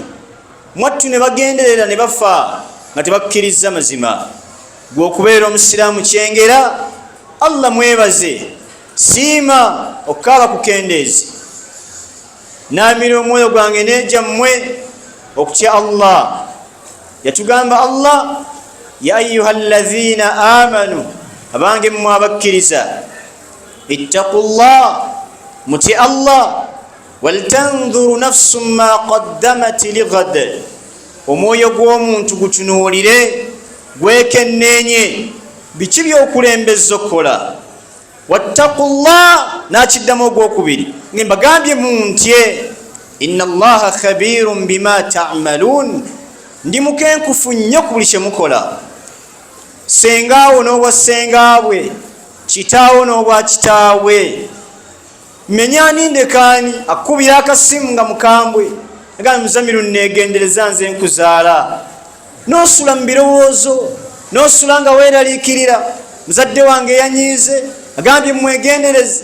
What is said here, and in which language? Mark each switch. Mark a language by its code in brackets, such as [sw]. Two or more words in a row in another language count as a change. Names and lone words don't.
[lg] Mwattu ne bagenderera ne bafa nga tebakkiriza mazima. Gwe okubeera omusiraamu kyengera. Allah mwebaze, siima okukaaba ku kendeezi. Naamira omwoyo gwange n'ejja mmwe okutya Allah. [ar] Yatugamba Allah, يا أيها الذين آمنوا, [lg] abange mmwe abakkiriza, ittaqullah, muti Allah, [ar] ولتنظر نفس ما قدمت لغد, [lg] omwoyo gw'omuntu gutunuulire gwekenneenye biki by'okulembezza okukola. Wattaqullah, nakiddamu ogwokubiri nga mbagambye muntye, [ar] إن الله خبير بما تعملون, [lg] ndi mukenkufu nnyo ku buli kye mukola. Sengaawo n'obwa sengaabwe, kitaawo n'obwa kitaawe, menyaani ndekaani akubira akasimu nga mukambwe agambye Muzamiru neegendereza nze nkuzaala, n'osula mu birowoozo, n'osula nga weeraliikirira muzadde wange yanyiize agambye mwegendereze.